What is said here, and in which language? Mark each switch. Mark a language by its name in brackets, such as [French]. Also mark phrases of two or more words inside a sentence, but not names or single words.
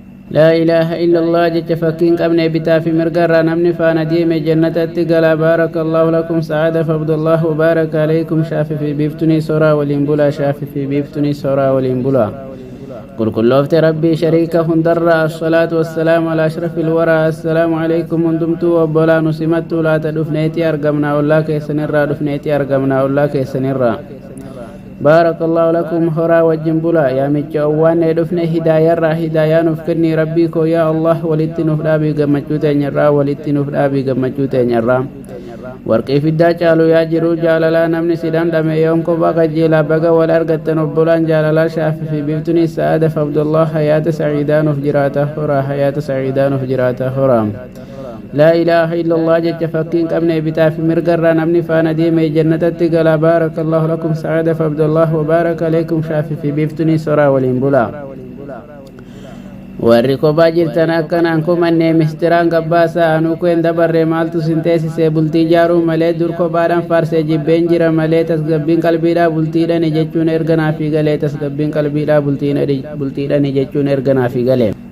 [Arabic] لا إله إلا الله [Oromo] jecha fakkiin qabne bitaa fi mirga irraa namni faana deeme jannatatti gala. [Arabic] بارك الله لكم سعادة فعبد الله وبارك عليكم. [Oromo] Shaafi fi biiftuunii soraa waliin bula. Shaafi fi biiftuunii soraa waliin bula. Qulqulloofte Rabbii shariika hundarra. [Arabic] الصلاة والسلام على أشرف الورى. السلام عليكم [Oromo] hundumtuu obbolaa nu simattuu laata dhufneeti argamna. Ollaa keessanirraa dhufneeti argamna. Ollaa keessanirraa. [Arabic] بارك الله لكم [Oromo] horaa wajjin bula. Yaa micha owwaanne dhufne hidaayarraa hidaayaa nuuf kenni Rabbii koo yaa Allah walitti nuuf dhaabii gammachuu teenyarraa walitti nuuf dhaabii gammachuu teenyarraa. Warqii fiddaa caalu yaa jiru jaalalaa namni si dhandhame yoon kophaa qajeelaa baga wal argattan obbolaan jaalalaa Shaafi fi biiftuunii Sa'aada fi Abdullah [Arabic] حياة سعيدة [Oromo] nuuf jiraata horaa [Arabic] حياة سعيدة [Oromo] nuuf jiraata horaa. [Arabic] لا إله إلا الله [Oromo] jecha fakkiin qabne bitaa fi mirga irraa namni faana deeme jannatatti gala. [Arabic] بارك الله لكم سعادة فعبد الله وبارك عليكم. [Oromo] Shaafi fi biiftuunii soraa waliin bula. Warri kophaa jirtan akkanaan kumanne mistiraan gabbaasaa anuu keen dabarre maaltu sin teessise bultii jaaruu malee dur kophaadhaan faarsee jibbeen jira malee tasgabbiin qalbiidhaa bultiidhani jechuun erga naafii galee tasgabbiin qalbiidhaa bultiidhani jechuun erga naafii galee.